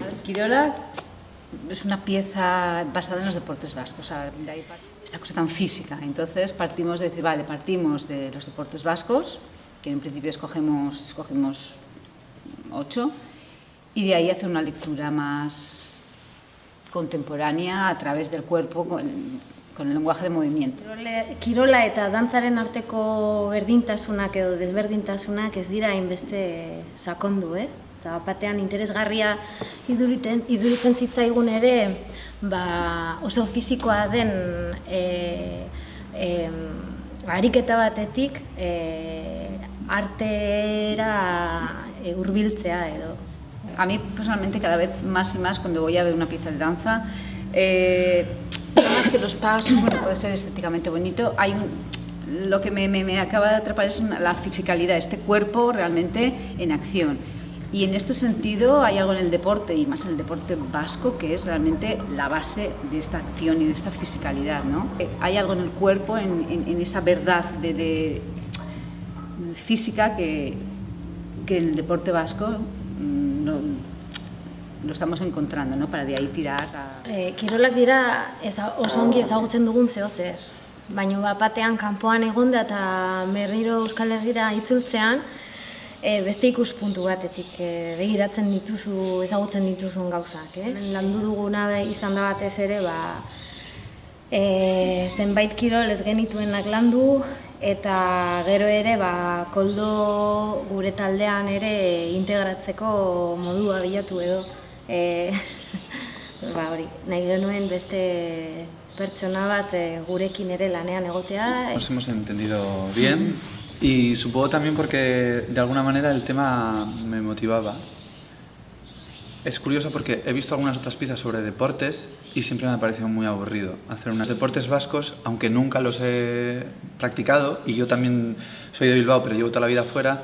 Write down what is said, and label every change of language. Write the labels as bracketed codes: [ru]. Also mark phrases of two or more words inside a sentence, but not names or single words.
[es] Kirola es una pieza basada en los deportes vascos, o sea, de ahí esta cosa tan física. Entonces partimos de decir, vale, partimos de los deportes vascos, que en principio escogimos 8, y de ahí hacer una lectura más contemporánea a través del cuerpo, con el lenguaje de movimiento. [eu] Kirola eta dantzaren arteko berdintasunak edo desberdintasunak ez dira hainbeste sakondu, ez? Eta batean interesgarria iduritzen zitzaigun ere, oso fisikoa den ariketa batetik artera hurbiltzea edo. [es] A mí personalmente cada vez más y más cuando voy a ver una pieza de danza, más que los pasos, bueno, puede ser estéticamente bonito, lo que me acaba de atrapar es la fisicalidad, este cuerpo realmente en acción. Y en este sentido hay algo en el deporte, y más en el deporte vasco, que es realmente la base de esta acción y de esta fisicalidad, ¿no? Hay algo en el cuerpo, en esa verdad de física que en el deporte vasco lo estamos encontrando, ¿no? Para de ahí tirar a... [eu] Kirolak dira oso ongi ezagutzen dugun zeozer, baina batean kanpoan egonda eta berriro Euskal Herrira itzultzean beste ikuspuntu batetik begiratzen dituzu, ezagutzen dituzun gauzak. Landu duguna izan da batez ere, zenbait kirol ez genituenak landu, eta gero ere koldo gure taldean ere integratzeko modua bilatu edo. Nahi genuen beste pertsona bat gurekin ere lanean egotea. [es] Nos hemos entendido bien y supongo también porque de alguna manera el tema me motivaba. Es curioso porque he visto algunas otras piezas sobre deportes y siempre me ha parecido muy aburrido hacer unos deportes vascos, aunque nunca los he practicado, y yo también soy de Bilbao pero llevo toda la vida fuera.